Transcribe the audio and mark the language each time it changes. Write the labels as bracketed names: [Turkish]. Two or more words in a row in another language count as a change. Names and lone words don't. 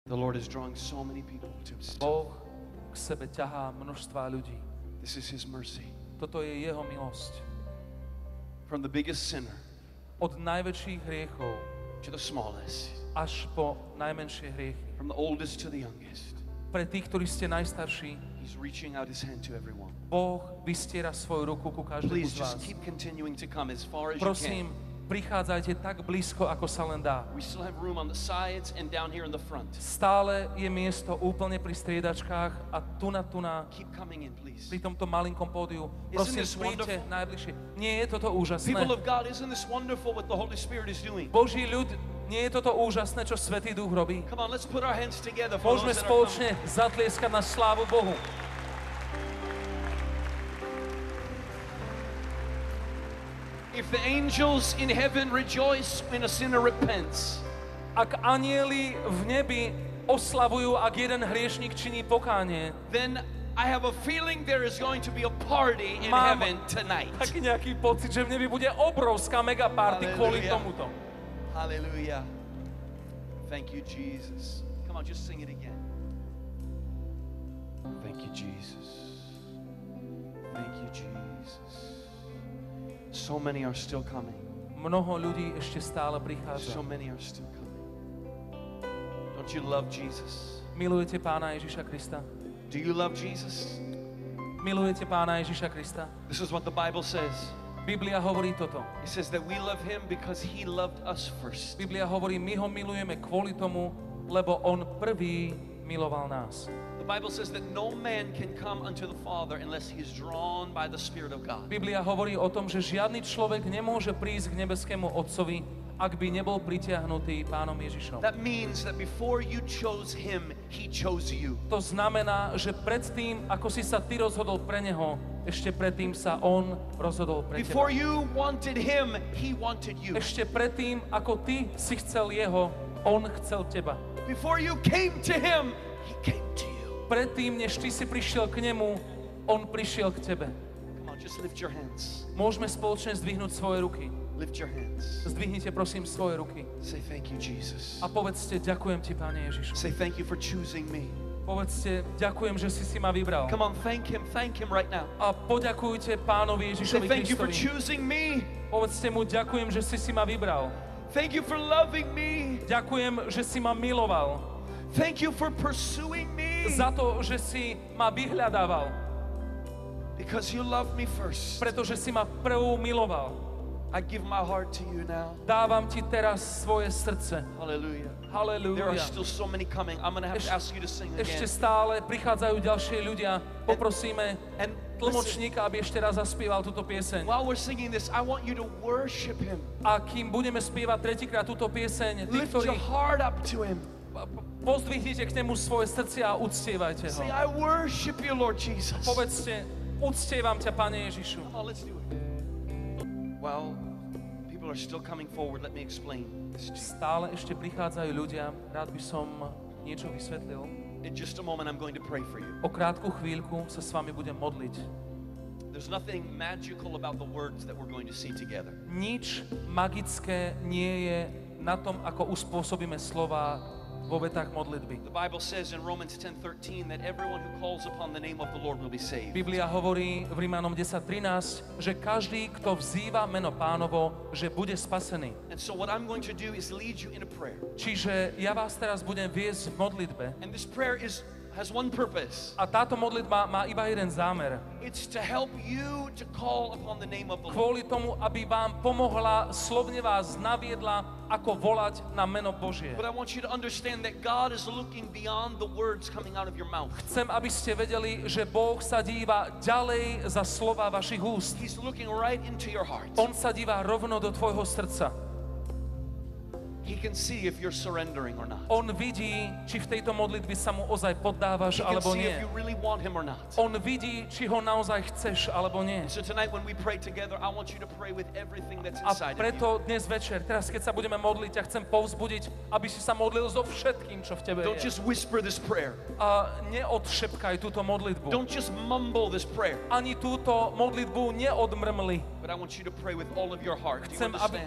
[English] The Lord is drawing so many people to Himself. [Slovak] Boh k sebe ťahá množstva ľudí. [English] This is His mercy. [Slovak] Toto je jeho milosť. [English] From the biggest sinner [Slovak] Od najväčších hriechov [English] to the smallest. [Slovak] až po najmenšie hriechy. [English] From the oldest to the youngest. [Slovak] Pre tých, ktorí ste najstarší, [English] He's reaching out His hand to everyone. [Slovak] Boh vystiera svoju ruku ku každému [English] Please [Slovak] z vás. [English] just keep continuing to come as far as you [Slovak] Prosím, [English] can. [Slovak] prichádzajte tak blízko, ako sa len dá. [English] We still have room on the sides and down here in the front. [Slovak] Stále je miesto úplne pri striedačkách a tu na [English] Keep coming in, please. [Slovak] pri tomto malinkom pódiu. [English] Isn't [Slovak] Prosím, [English] this [Slovak] príďte [English] wonderful? [Slovak] najbližšie. Nie je toto úžasné? [English] People of God, isn't this wonderful what the Holy Spirit is doing? [Slovak] Boží ľud, nie je toto úžasné, čo Svätý Duch robí? [English] Come on, let's put our hands together for [Slovak] Môžeme [English] those that are coming. [Slovak] spoločne zatlieskať na slávu Bohu. [English] If the angels in heaven rejoice when a sinner repents, [Slovak] Ak anjeli v nebi oslavujú, ak jeden hriešnik činí pokánie, [English] then I have a feeling there is going to be a party in [Slovak] Mám [English] heaven tonight. [Slovak] taký nejaký pocit, že v nebi bude obrovská megaparty kvôli [English] Hallelujah. [Slovak] tomuto. [English] Hallelujah. Thank you, Jesus. Come on, just sing it again. Thank you, Jesus. Thank you, Jesus. So many are still coming. [Slovak] Mnoho ľudí ešte stále [English] So [Slovak] prichádza. [English] many are still coming. Don't you love Jesus? [Slovak] Milujete Pána Ježiša Krista? [English] Do you love Jesus? [Slovak] Milujete Pána Ježiša Krista? [English] This is what the Bible says. [Slovak] Biblia hovorí toto. [English] It says that we love Him because He loved us first. [Slovak] Biblia hovorí, my ho milujeme kvôli tomu, lebo on prvý miloval nás. [English] The Bible says that no man can come unto the Father unless he is drawn by the Spirit of God. [Slovak] Biblia hovorí o tom, že žiadny človek nemôže prísť k nebeskému Otcovi, ak by nebol pritiahnutý Pánom Ježišom. [English] That means that before you chose Him, He chose you. [Slovak] To znamená, že predtým, ako si sa ty rozhodol pre neho, ešte predtým sa on rozhodol pre [English] Before [Slovak] teba. [English] you wanted Him, He wanted you. [Slovak] Ešte predtým, ako ty si chcel jeho, on chcel teba. [English] Before you came to Him, He came to you. [Slovak] Predtým, než ty si prišiel k nemu, on prišiel k tebe. [English] Come on, just lift your hands. [Slovak] Môžeme spoločne zdvihnúť svoje ruky. [English] Lift your hands. [Slovak] Zdvihnite prosím svoje ruky. [English] Say thank you, Jesus. [Slovak] A povedzte, ďakujem ti, Pane Ježišu. [English] Say thank you for choosing me. [Slovak] Povedzte, ďakujem, že si ma vybral. [English] Come on, thank Him right now. [Slovak] A poďakujte Pánovi [English] Say [Slovak] Ježišovi [English] thank you for [Slovak] Kristovi. [English] choosing me. [Slovak] Povedzte mu, ďakujem, že si ma vybral. [English] Thank you for loving me. [Slovak] Ďakujem, že si ma miloval. [English] Thank you for pursuing me. [Slovak] Za to, že si ma vyhľadával. [English] Because you loved me first. [Slovak] Pretože si ma prvú miloval. [English] I give my heart to you now. [Slovak] Dávam ti teraz svoje srdce. [English] Hallelujah. There are [Slovak] Halelúja. [English] still so many coming. I'm going to have to ask you to sing [Slovak] Ešte [English] again. [Slovak] stále prichádzajú ďalšie ľudia. Poprosíme [English] And [Slovak] tlmočníka, aby ešte raz zaspieval túto pieseň. [English] while we're singing this, I want you to worship Him. [Slovak] A kým budeme spievať tretíkrát túto pieseň, tí, [English] Lift [Slovak] ktorí [English] your heart up to Him. [Slovak] pozdvihnite k nemu svoje srdcia a uctievajte ho. [English] Say, I worship you, Lord Jesus. [Slovak] Povedzte, uctievam ťa, Pane Ježišu. [English] Come on, let's do it. Well, people are still coming forward. Let me explain this to you. [Slovak] Stále ešte prichádzajú ľudia. Rád by som niečo vysvetlil. [English] In just a moment, I'm going to pray for you. [Slovak] O krátku chvíľku sa s vami budem modliť. [English] There's nothing magical about the words that we're going to see together. [Slovak] Nič magické nie je na tom, ako uspôsobíme slova vo vetách modlitby. [English] The Bible says in Romans 10:13 that everyone who calls upon the name of the Lord will be saved. [Slovak] Biblia hovorí v Rímanom 10:13, že každý, kto vzýva meno Pánovo, že bude spasený. [English] And so what I'm going to do is lead you in a prayer. [Slovak] Čiže ja vás teraz budem viesť v modlitbe. [English] And this prayer has one purpose. [Slovak] A táto modlitba má iba jeden zámer. [English] It's to help you to call upon the name of the Lord. [Slovak] Kvôli tomu, aby vám pomohla, slovne vás naviedla, ako volať na meno Božie. [English] But I want you to understand that God is looking beyond the words coming out of your mouth. [Slovak] Chcem, aby ste vedeli, že Boh sa díva ďalej za slova vašich úst. [English] He's looking right into your heart. [Slovak] On sa díva rovno do tvojho srdca. [English] He can see if you're surrendering or not. [Slovak] On vidí, či v tejto modlitbe sa mu ozaj poddávaš, [English] He can [Slovak] alebo [English] see [Slovak] nie. [English] if you really want Him or not. [Slovak] On vidí, či ho naozaj chceš, alebo nie. [English] So tonight when we pray together, I want you to pray with everything that's [Slovak] A [English] inside of you. [Slovak] preto dnes večer, teraz keď sa budeme modliť, ťa chcem povzbudiť, aby si sa modlil so všetkým, čo v tebe [English] Don't [Slovak] je. [English] just whisper this prayer. [Slovak] A neodšepkaj túto modlitbu. [English] Don't just mumble this prayer. [Slovak] Ani túto modlitbu neodmrmli. [English] But I want you to pray with all of your heart. Do you